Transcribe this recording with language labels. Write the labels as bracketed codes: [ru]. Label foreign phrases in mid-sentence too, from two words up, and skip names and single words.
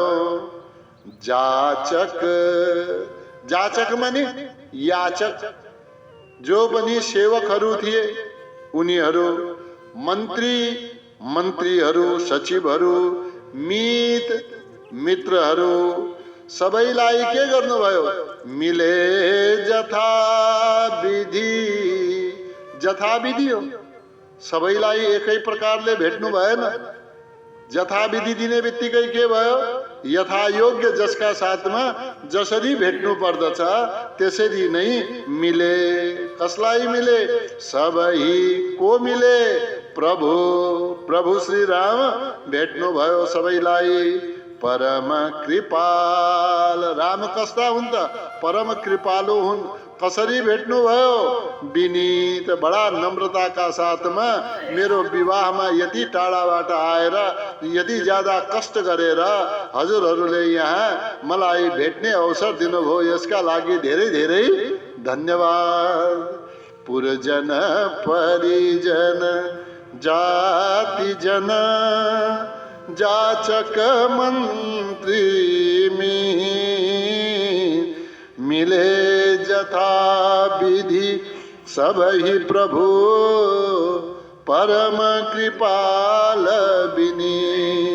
[ne] जाचक, जाचक माने याचक, जो पनि सेवकहरू थिए उनीहरू। मन्त्री, मन्त्रीहरू, सचिवहरू, मित, मित्रहरू सबैलाई के गर्नुभयो? [awa] मिले जथा विधि, [ne] जथा विधि हो, सबैलाई एकै प्रकारले भेट्नु भएन। यथाविधि दिने बित्तिकै के भयो, यथायोग्य जसका साथमा जसरी भेट्नु पर्दछ त्यसरी नै मिले। कसलाई मिले? सबै को मिले? प्रभु प्रभु श्री राम भेट्नु भयो सबैलाई। [awa] परम कृपाल [ne] राम कस्ता हुन् त? परम कृपालु हुन्। कसरी भेट्नु भयो? विनीत बडा नम्रताका साथमा मेरो विवाहमा यति टाढाबाट आएर यति ज्यादा कष्ट गरेर हजुरहरूले यहाँ मलाई भेट्ने अवसर दिनुभयो, यसका लागि धेरै धेरै धन्यवाद। [awa] पुरजन परिजन जाति जन जाचक मन्त्री मिले जथा विधि सबहि प्रभु परम कृपाल बिनी।